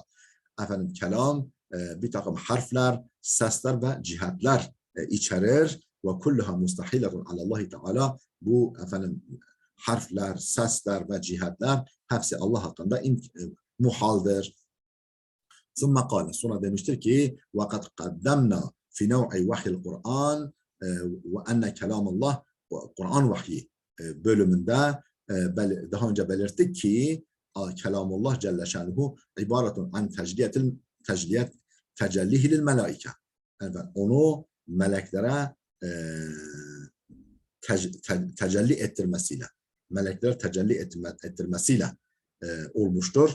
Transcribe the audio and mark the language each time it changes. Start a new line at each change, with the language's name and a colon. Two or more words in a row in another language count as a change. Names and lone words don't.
Turkish: Efendim, kelam bir takım harfler, sesler ve cihatlar içerir.
Arabic: وكلها مستحيلة على الله تعالى,
Turkish: bu efendim harfler, sesler ve cihatlar hepsi Allah hakkında muhaldir. Sonra demiştir ki
Arabic: وقد قدمنا في نوع وحي القرآن وأن كلام الله
Turkish: Kur'an vahyi bölümünde daha önce belirttik ki kelamullah Celle Şanuhu
Arabic: عبارة عن تجليه للملائكة.
Turkish: Yani onu meleklere tecelli ettirmesiyle, meleklere tecelli ettirmesiyle olmuştur.